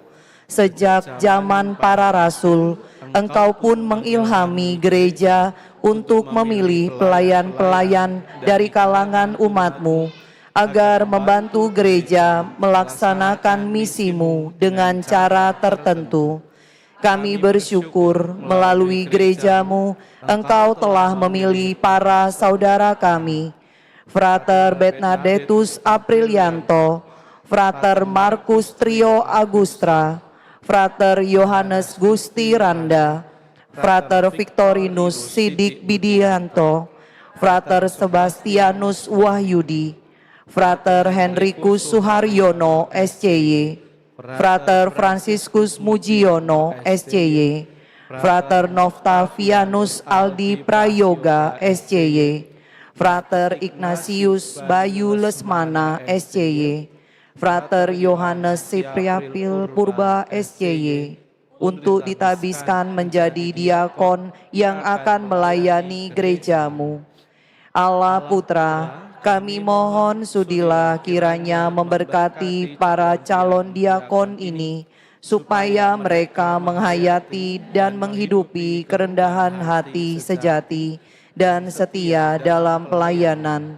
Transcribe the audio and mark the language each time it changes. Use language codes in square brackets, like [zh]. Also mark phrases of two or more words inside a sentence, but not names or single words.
[id] Sejak zaman para rasul, Engkau pun mengilhami gereja untuk memilih pelayan-pelayan dari kalangan umat-Mu, agar membantu gereja melaksanakan misimu dengan cara tertentu. Kami bersyukur melalui gereja-Mu, Engkau telah memilih para saudara kami, Frater Bernardus Aprilianto, Frater Markus Trio Agustra, Frater Yohanes Gusti Randa, Frater Victorinus Sidik Bidianto, Frater Sebastianus Wahyudi, Frater Henrikus Suharyono SCY, Frater Franciscus Mujiono SCY, Frater Noftavianus Aldi Prayoga SCY, Frater Ignatius Bayu Lesmana SCY, Frater Yohanes Sipriapil Purba SCY, untuk ditabiskan menjadi diakon yang akan melayani gereja-Mu. Allah Putra, kami mohon sudilah kiranya memberkati para calon diakon ini, supaya mereka menghayati dan menghidupi kerendahan hati sejati dan setia dalam pelayanan.